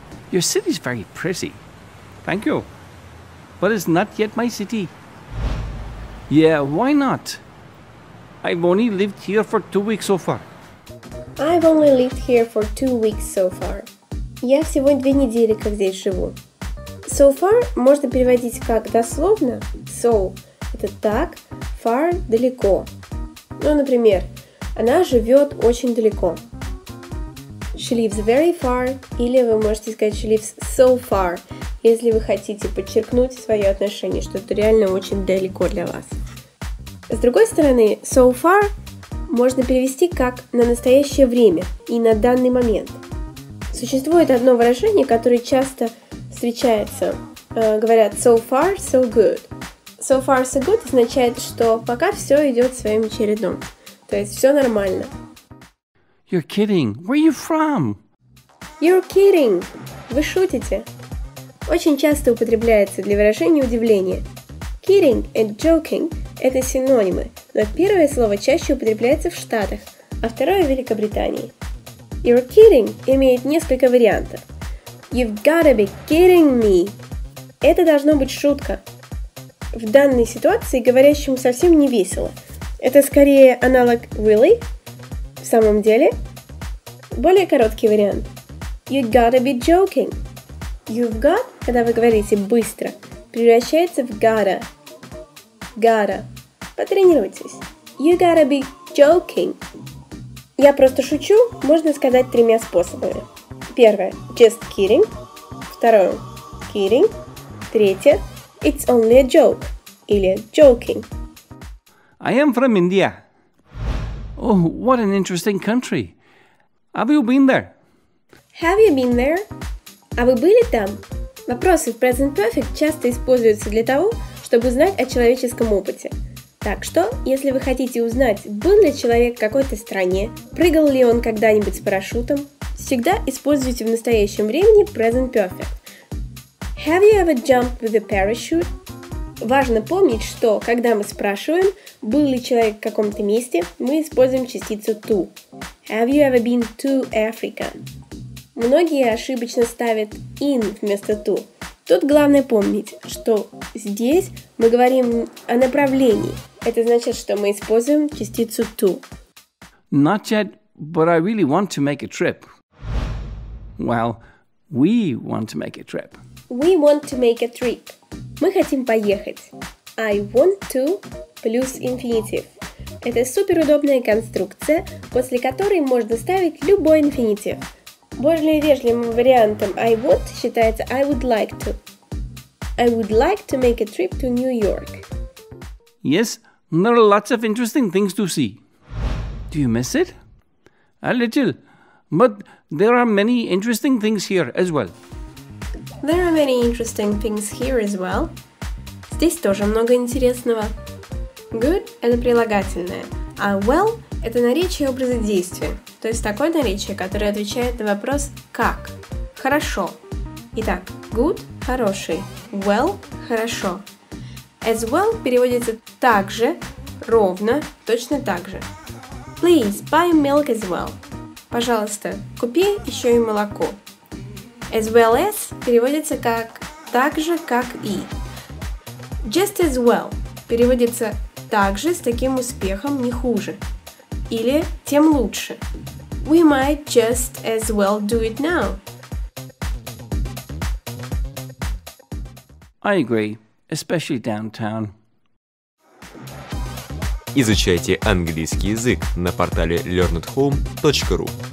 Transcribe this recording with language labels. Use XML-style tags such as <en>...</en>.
<en>Your city's very pretty. Thank you. But it's not yet my city. Yeah, why not? I've only lived here for 2 weeks so far. I've only lived here for 2 weeks so far.</en> <ru>Я всего 2 недели как здесь живу.</ru> <en>So far</en> <ru>можно переводить как дословно. So – это так, far – далеко. Ну, например, она живет очень далеко.</ru> <en>She lives very far.</en> <ru>Или вы можете сказать</ru> <en>she lives so far,</en> <ru>если вы хотите подчеркнуть свое отношение, что это реально очень далеко для вас. С другой стороны,</ru> <en>so far</en> <ru>можно перевести как на настоящее время и на данный момент. Существует одно выражение, которое часто встречается. Говорят</ru> <en>so far, so good. So far, so good</en> <ru>означает, что пока все идет своим чередом. То есть все нормально.</ru> <en>You're kidding. Where are you from? You're kidding.</en> <ru>Вы шутите. Очень часто употребляется для выражения удивления. Kidding и joking – это синонимы, но первое слово чаще употребляется в Штатах, а второе в Великобритании.</ru> <en>You're kidding</en> <ru>имеет несколько вариантов.</ru> <en>You've gotta be kidding me.</en> <ru>Это должно быть шутка. В данной ситуации говорящему совсем не весело. Это скорее аналог really, в самом деле. Более короткий вариант.</ru> <en>You gotta be joking. You've got,</en> <ru>когда вы говорите быстро, превращается в gotta.</ru> <en>Gotta.</en> <ru>Потренируйтесь.</ru> <en>You gotta be joking.</en> <ru>Я просто шучу, можно сказать 3 способами. Первое</ru> <en>– just kidding.</en> <ru>Второе – kidding. Третье</ru> <en>– it's only a joke или joking. I am from India. Oh, what an interesting country. Have you been there? Have you been there?</en> <ru>А вы были там? Вопросы в present perfect часто используются для того, чтобы узнать о человеческом опыте. Так что, если вы хотите узнать, был ли человек в какой-то стране, прыгал ли он когда-нибудь с парашютом, всегда используйте в настоящем времени present perfect.</ru> <en>Have you ever jumped with a parachute?</en> <ru>Важно помнить, что, когда мы спрашиваем, был ли человек в каком-то месте, мы используем частицу to.</ru> <en>Have you ever been to Africa?</en> <ru>Многие ошибочно ставят in вместо to. Тут главное помнить, что здесь мы говорим о направлении. Это значит, что мы используем частицу to.</ru> <en>Not yet, but I really want to make a trip. Well, we want to make a trip. We want to make a trip.</en> <ru>Мы хотим поехать.</ru> <en>I want to</en> <ru>плюс инфинитив. Это суперудобная конструкция, после которой можно ставить любой инфинитив. Более вежливым вариантом I want считается</ru> <en>I would like to. I would like to make a trip to New York. Yes, there are lots of interesting things to see. Do you miss it? A little, but there are many interesting things here as well. There are many interesting things here as well.</en> <ru>Здесь тоже много интересного. Good – это прилагательное, а well – это наречие образа действия, то есть такое наречие, которое отвечает на вопрос «как?». Хорошо. Итак, good – хороший, well – хорошо.</ru> <en>As well</en> <ru>переводится также, ровно, точно так же.</ru> <en>Please buy milk as well.</en> <ru>Пожалуйста, купи еще и молоко.</ru> <en>As well as</en> <ru>переводится как так же, как и.</ru> <en>Just as well</en> <ru>переводится также с таким успехом, не хуже. Или тем лучше.</ru> <en>We might just as well do it now. I agree, especially downtown.</en> <ru>Изучайте английский язык на портале learnathome.ru.</ru>